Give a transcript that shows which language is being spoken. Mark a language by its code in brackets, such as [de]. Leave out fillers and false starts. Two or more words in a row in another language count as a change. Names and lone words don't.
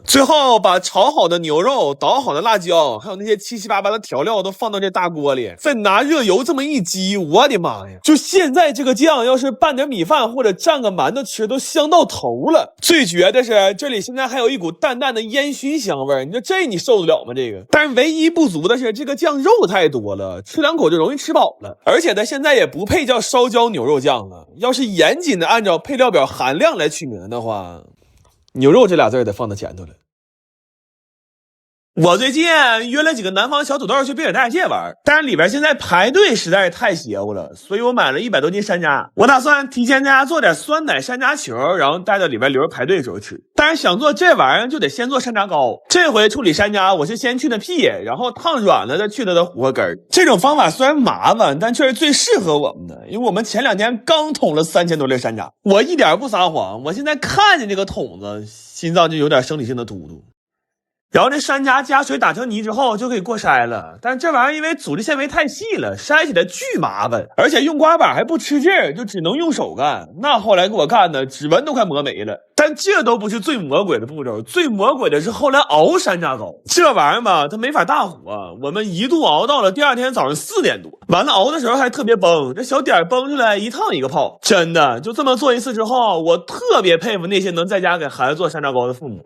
[zh] 最後把炒好的牛肉、搗好的辣椒，還有那些七七八八的調料都放到這大鍋裡，再拿熱油這麼一激，我的媽呀！就現在這個醬，要是拌點米飯或者蘸個饅頭吃，都香到頭了。最絕的是，這裡現在還有一股淡淡的煙燻香味，你說這你受得了嗎？這個，但是唯一不足的是，這個醬肉太多了，吃2口就容易吃飽了，而且它現在也不配叫燒焦牛肉醬了。要是嚴謹的按照配料表含量來取名的話，牛肉這倆字得放到前頭了。我最近約了幾個南方小土豆去北影大世界玩，但是裡邊現在排隊實在是太邪乎了，所以我買了100多斤山楂。我打算提前在家做點酸奶山楂球，然後帶到裡邊留着排隊的時候吃。但是想做這玩意兒就得先做山楂糕。這回處理山楂，我是先去那屁，然後燙軟了再去它的核和根兒。這種方法雖然麻煩，但卻是最適合我們的，因為我們前2天剛捅了3000多粒山楂。我一點不撒謊，我現在看見這個桶子，心臟就有點生理性的突突。然後這山楂加水打成泥之後就可以過篩了，但是這玩意兒因為組織纖維太細了，篩起來巨麻煩，而且用刮板還不吃勁兒，就只能用手幹。那後來給我看的指紋都快磨沒了。但這都不是最魔鬼的步驟，最魔鬼的是後來熬山楂糕。這玩意兒吧，它沒法大火，我們一度熬到了第2天早上4點多。完了熬的時候還特別崩，這小點崩出來一燙一個泡。真的就這麼做一次之後，我特別佩服那些能在家給孩子做山楂糕的父母。